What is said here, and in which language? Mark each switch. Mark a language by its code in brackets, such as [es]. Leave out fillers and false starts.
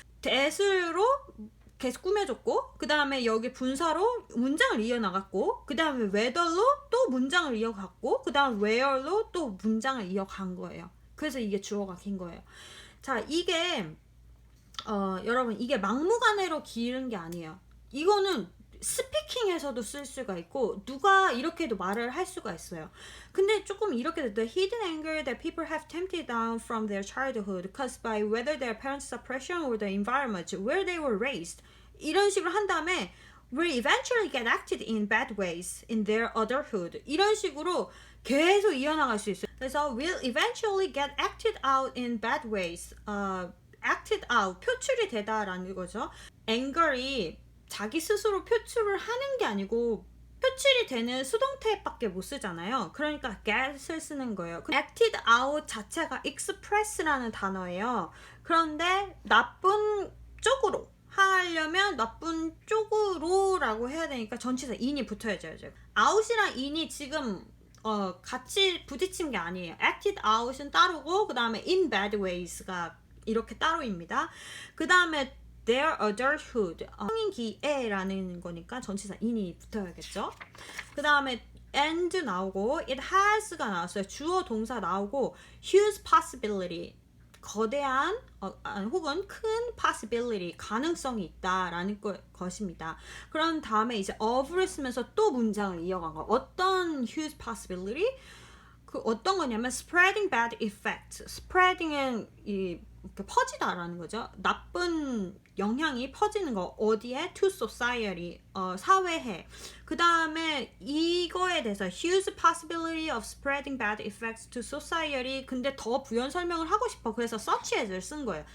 [ko] that으로 계속 꾸며줬고, 그 다음에 여기 분사로 문장을 이어나갔고, 그 다음에 whether로 또 문장을 이어갔고, 그 다음 where로 또 문장을 이어간 거예요. 그래서 이게 주어가 긴 거예요. 자, 이게 여러분, 이게 막무가내로 기른 게 아니에요. 이거는 스피킹에서도 쓸 수가 있고 누가 이렇게도 말을 할 수가 있어요. 근데 조금 이렇게 [en] the hidden anger that people have tempted down from their childhood caused by whether their parents' suppression or the environment where they were raised [ko] 이런 식으로 한 다음에 [en] will eventually get acted in bad ways in their adulthood [ko] 이런 식으로 계속 이어나갈 수 있어요. [en] 그래서 will eventually get acted out in bad ways acted out [ko] 표출이 되다라는 거죠. anger이 자기 스스로 표출을 하는 게 아니고 표출이 되는 수동태밖에 못 쓰잖아요. 그러니까 get을 쓰는 거예요. acted out 자체가 express라는 단어예요. 그런데 나쁜 쪽으로 하려면 나쁜 쪽으로라고 해야 되니까 전치사 in이 붙어야죠. out이랑 in이 지금 같이 부딪힌 게 아니에요. acted out은 따로고 그 다음에 in bad ways가 이렇게 따로입니다. 그 다음에 their adulthood 성인기에라는 거니까 전치사 in이 붙어야겠죠. 그 다음에 and 나오고 [en] it has [ko] 가 나왔어요. 주어 동사 나오고 huge possibility 거대한 혹은 큰 possibility 가능성이 있다라는 것입니다. 그런 다음에 이제 of를 쓰면서 또 문장을 이어간 거. 어떤 huge possibility? 그 어떤 거냐면 [en] spreading bad effect. [ko] spreading은 퍼지다라는 거죠. 나쁜 영향이 퍼지는 거. 어디에? To society. 사회에. 그 다음에 이거에 대해서 [en] huge possibility of spreading bad effects to society. [ko] 근데 더 부연 설명을 하고 싶어. 그래서 such as를 쓴 거예요.